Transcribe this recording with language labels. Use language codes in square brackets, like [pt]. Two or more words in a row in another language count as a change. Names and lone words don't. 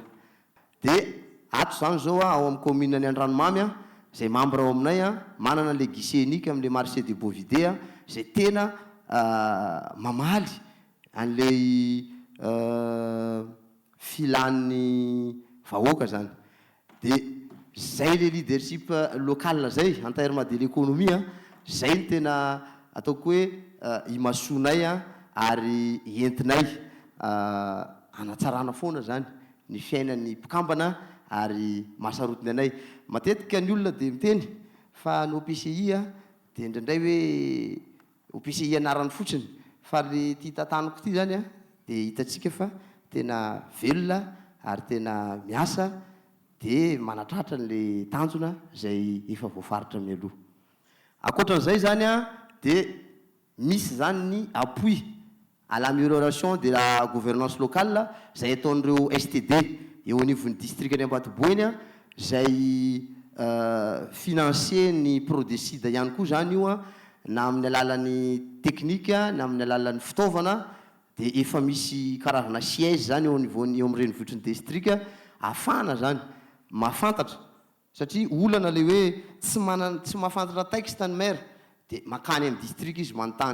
[mg] Dia ato zany zao ao amin'ny commune ny Andranomamy zay membre ao aminay manana le [fr] guichet unique [mg] amin'le [fr] marché de Bovidé [mg] zay tena mamaly an'le filan'ny vahoaka zany. Dia zay le [fr] leadership local [mg] zay [fr] en terme de l'économie [mg] zay ny tena ataoko hoe imasoanay ary entinay anatsarana foana zany ny fiainan'ny mpikambana ary mahasarotiny anay. Matetika ny olona dia miteny fa ny OPCI dia indraindray hoe OPCI anarany fotsiny, fa le ty tantanako ty zany dia hitatsika fa tena velona ary tena miasa dia manatratra n'le tanjona zay efa voafaritra mialoha. Ankoatran'izay zany dia misy zany ny [fr] appui à l'amélioration de la gouvernance locale [mg] zay ataon'ireo STD eo anivon'ny district ny Ambatoboeny zay financer ny Prodesida ihany koa zany io na amin'ny alalan'ny teknika na amin'ny alalan'ny fitaovana. Dia efa misy karazana siège zany eo anivon'ny eo amin'ny renivohitr'ny district afana zany mahafantatra, satria olana le hoe tsy mahafantatra texte ny maire dia makany amin'ny district izy manontany.